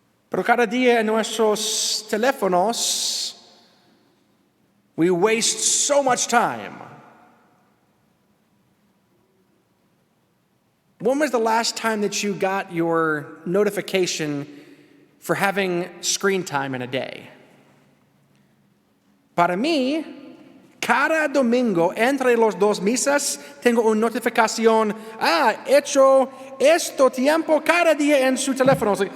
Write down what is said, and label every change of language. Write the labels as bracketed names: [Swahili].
[Spanish] Pero cada día en nuestros teléfonos, [English] we waste so much time. When was the last time that you got your notification for having screen time in a day? [Spanish] Para mí, cada domingo entre los dos misas tengo una notificación. Hecho esto tiempo cada día en su teléfono.